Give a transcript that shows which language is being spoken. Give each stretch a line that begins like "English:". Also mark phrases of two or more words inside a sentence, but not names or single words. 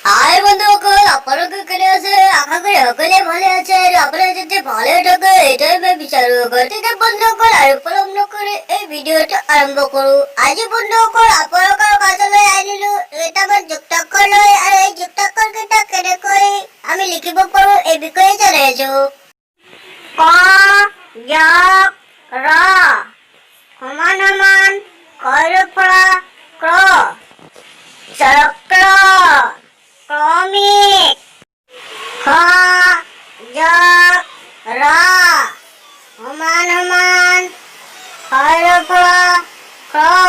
Assamese: হাই বন্ধুসকল, আপোনালোকে আছে? আশা করি সকলে ভালো আছে
Bangla: আর আপনারা যাতে ভালো থাকে
Assamese: এটাই আমি বিচাৰো। গতিকে বন্ধুসকল আৰু পলম নকৰি এই ভিডিঅ'টো আৰম্ভ কৰো। আজি বন্ধুসকল আপোনালোকৰ কাষলৈ আনিলো কেইটামান যুক্তাক্ষৰ লৈ, আৰু এই যুক্তাক্ষৰ কেইটা কেনেকৈ আমি লিখিব পাৰো এই বিষয়ে জনাইছো। ক যোগ ৰ সমান সমান কৰ পৰা ক্ৰ চক্ৰ ক্ৰমিক খ যোগ ৰ সমান সমান কৰ পৰা ক্ৰ